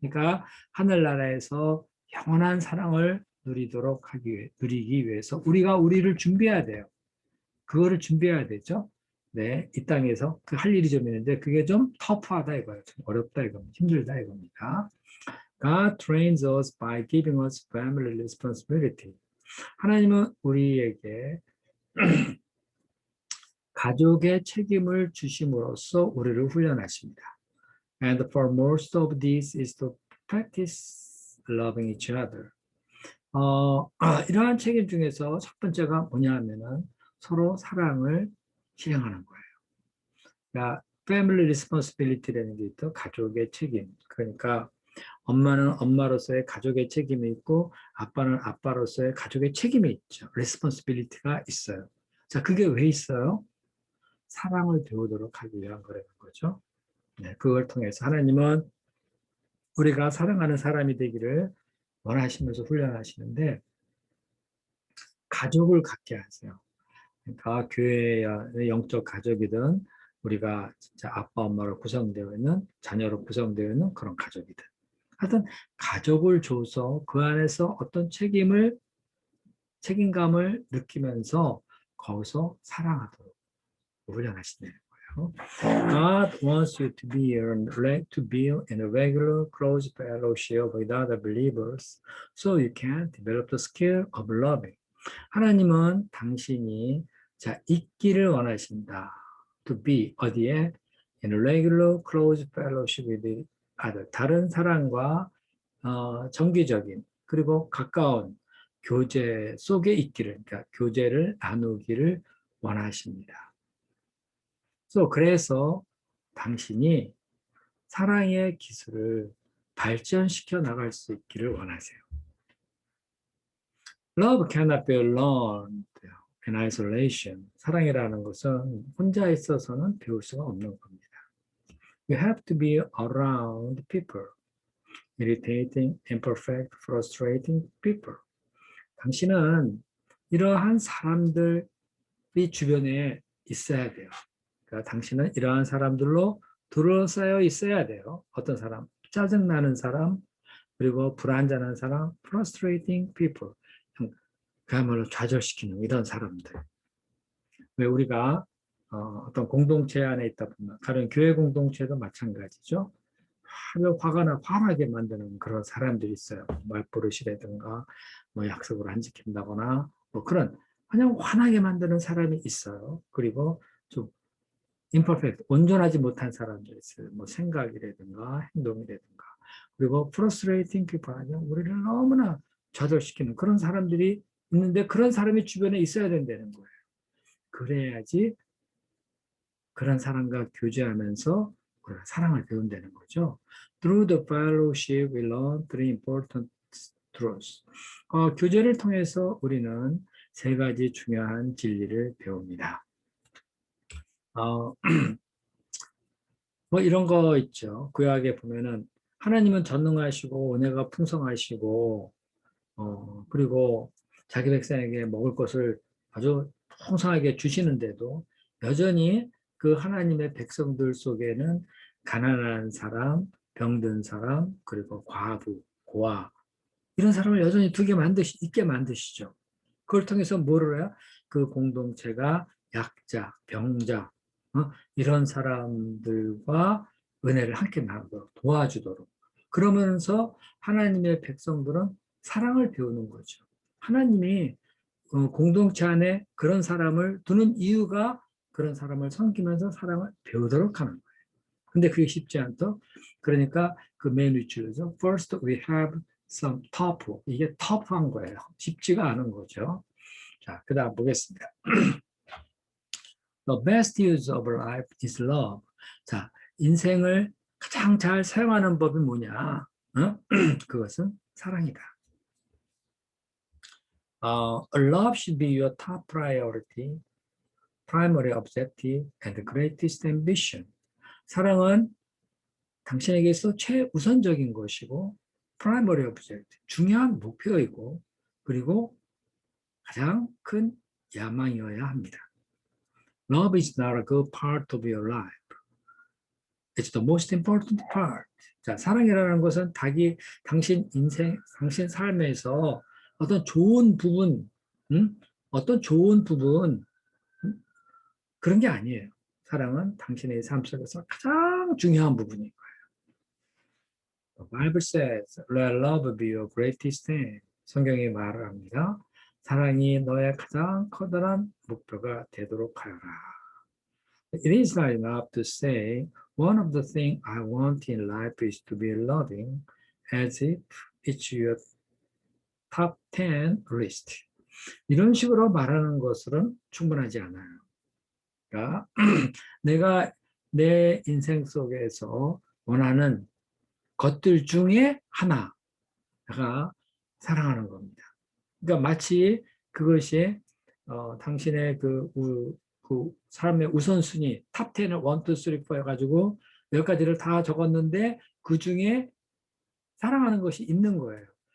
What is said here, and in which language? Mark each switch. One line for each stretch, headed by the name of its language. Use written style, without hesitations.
Korean: 그러니까 하늘나라에서 영원한 사랑을 누리기 위해서 우리가 우리를 준비해야 돼요. 그거를 준비해야 되죠. 네, 이 땅에서 그 할 일이 좀 있는데 그게 좀 터프하다 이거예요. 좀 어렵다 이겁니다. 힘들다 이겁니다.
English: God trains us by giving us family responsibility.
Korean: 하나님은 우리에게 가족의 책임을 주심으로써 우리를 훈련하십니다.
English: And for most of this is to practice loving each other.
Korean: 이러한 책임 중에서 첫 번째가 뭐냐 하면은 서로 사랑을 실행하는 거예요. 그러니까
English: family responsibility
Korean: 라는 게 있죠. 가족의 책임. 그러니까 엄마는 엄마로서의 가족의 책임이 있고 아빠는 아빠로서의 가족의 책임이 있죠. responsibility가 있어요. 자, 그게 왜 있어요? 사랑을 배우도록 하기 위한 거라는 거죠. 네, 그걸 통해서 하나님은 우리가 사랑하는 사람이 되기를 원하시면서 훈련하시는데 가족을 갖게 하세요. 그러니까 교회의 영적 가족이든 우리가 진짜 아빠 엄마로 구성되어 있는 자녀로 구성되어 있는 그런 가족이든 하여튼 가족을 줘서 그 안에서 어떤 책임감을 느끼면서 거기서 사랑하도록 훈련하신다는 거예요.
English: God wants you to be in a regular close fellowship with other believers so you can develop the skill of loving.
Korean: 하나님은 당신이 있기를 원하신다.
English: To be
Korean: 어디에?
English: In a regular close fellowship with other.
Korean: 다른 사람과 정기적인 그리고 가까운 교제 속에 있기를, 그러니까 교제를 나누기를 원하십니다. 그래서 당신이 사랑의 기술을 발전시켜 나갈 수 있기를 원하세요.
English: Love cannot be learned in isolation.
Korean: 사랑이라는 것은 혼자 있어서는 배울 수가 없는 겁니다.
English: You have to be around people. Irritating, imperfect, frustrating people.
Korean: 당신은 이러한 사람들이 주변에 있어야 돼요. 그러니까 당신은 이러한 사람들로 둘러싸여 있어야 돼요. 어떤 사람? 짜증나는 사람, 그리고 불안전한 사람,
English: frustrating people.
Korean: 그야말로 좌절시키는 이런 사람들. 왜 우리가 어떤 공동체 안에 있다 보면 다른 교회 공동체도 마찬가지죠. 화가 나 화나게 만드는 그런 사람들이 있어요. 말버릇이라든가 뭐 약속을 안 지킨다거나 뭐 그런 그냥 화나게 만드는 사람이 있어요. 그리고 좀 imperfect, 온전하지 못한 사람들이 있어요. 뭐 생각이라든가 행동이라든가. 그리고
English: frustrating people,
Korean: 아니면 우리를 너무나 좌절시키는 그런 사람들이 있는데 그런 사람이 주변에 있어야 된다는 거예요. 그래야지 그런 사람과 교제하면서 우리가 사랑을 배운다는 거죠.
English: Through the fellowship, we learn three important truths.
Korean: 교제를 통해서 우리는 세 가지 중요한 진리를 배웁니다. 뭐 이런 거 있죠. 구약에 보면은 하나님은 전능하시고 은혜가 풍성하시고 그리고 자기 백성에게 먹을 것을 아주 풍성하게 주시는데도 여전히 그 하나님의 백성들 속에는 가난한 사람, 병든 사람, 그리고 과부, 고아 이런 사람을 여전히 있게 만드시죠. 그걸 통해서 뭐를 해요? 그 공동체가 약자, 병자 이런 사람들과 은혜를 함께 나누도록 도와주도록 그러면서 하나님의 백성들은 사랑을 배우는 거죠. 하나님이 공동체 안에 그런 사람을 두는 이유가 그런 사람을 섬기면서 사랑을 배우도록 하는 거예요. 근데 그게 쉽지 않죠. 그러니까 그 맨 위치에서
English: first we have some tough.
Korean: 이게 tough한 거예요. 쉽지가 않은 거죠. 자, 그 다음 보겠습니다.
English: The best use of life is love.
Korean: 자, 인생을 가장 잘 사용하는 법이 뭐냐? 어? 그것은 사랑이다.
English: Love should be your top priority, primary objective, and greatest ambition.
Korean: 사랑은 당신에게서 최우선적인 것이고,
English: primary objective,
Korean: 중요한 목표이고, 그리고 가장 큰 야망이어야 합니다.
English: Love is not a good part of your life. It's the most important part.
Korean: 자, 사랑이라는 것은 당신 인생, 당신 삶에서 어떤 좋은 부분, 어떤 좋은 부분, 그런 게 아니에요. 사랑은 당신의 삶 속에서 가장 중요한 부분인 거예요.
English: The Bible says, let love be your greatest aim.
Korean: 성경이 말을 합니다. 사랑이 너의 가장 커다란 목표가 되도록 하여라.
English: It is not enough to say, one of the things I want in life is to be loving, as if it's your top 10 list.
Korean: 이런 식으로 말하는 것으로는 충분하지 않아요. 그러니까 내가 내 인생 속에서 원하는 것들 중에 하나가 사랑하는 겁니다. 그러니까 마치 그것이 당신의 그 삶의 우선순위 탑 10을 1, 2, 3, 4 해가지고 10가지를 다 적었는데 그 중에 사랑하는 것이 있는 거예요.